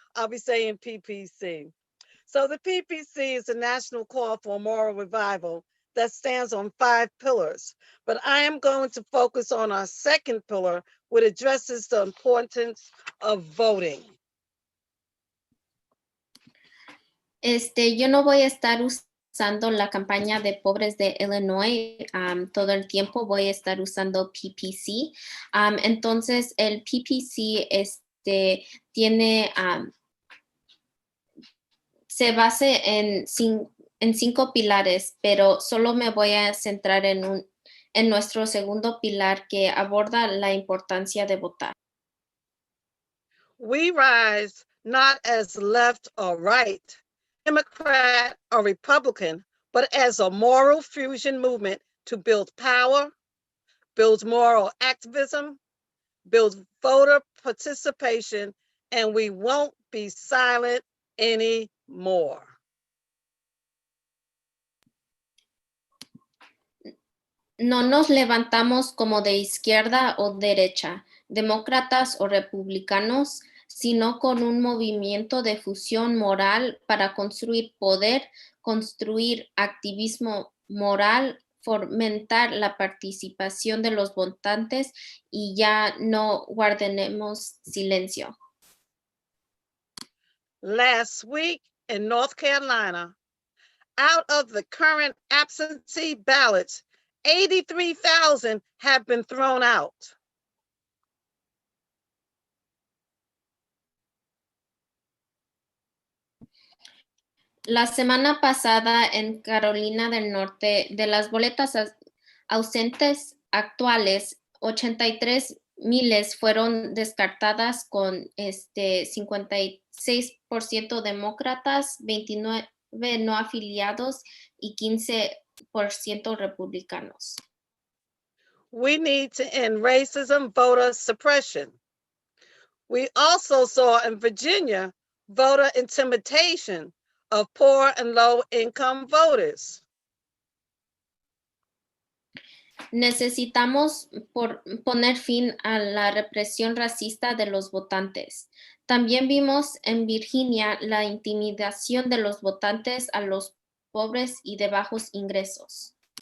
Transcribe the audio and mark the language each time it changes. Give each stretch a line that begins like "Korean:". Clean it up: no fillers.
English: I'll be saying PPC. So the PPC is a national call for moral revival that stands on 5 pillars. But I am going to focus on our second pillar, which addresses the importance of voting.
Spanish: Yo no voy a estar usando la campaña de pobres de Illinois todo el tiempo, voy a estar usando PPC. Entonces, el PPC tiene, se basa en 5 pilares, pero solo me voy a centrar en nuestro segundo pilar que aborda la importancia de votar.
English: We rise not as left or right, Democrat or Republican, but as a moral fusion movement to build power, build moral activism, build voter participation, and we won't be silent anymore.
Spanish: No nos levantamos como de izquierda o derecha, demócratas o republicanos, sino con un movimiento de fusión moral para construir poder, construir activismo moral, fomentar la participación de los votantes y ya no guardaremos silencio.
English: Last week in North Carolina, out of the current absentee ballots, 83,000 have been thrown out.
Spanish: La semana pasada en Carolina del Norte, de las boletas ausentes actuales, 83 miles fueron descartadas con 56% demócratas, 29 no afiliados y 15% republicanos.
English: We need to end racism, voter suppression. We also saw in Virginia voter intimidation of poor and low-income voters.
Spanish: Necesitamos poner fin a la represión racista de los votantes. También vimos en Virginia la intimidación de los votantes a los pobres y de bajos ingresos.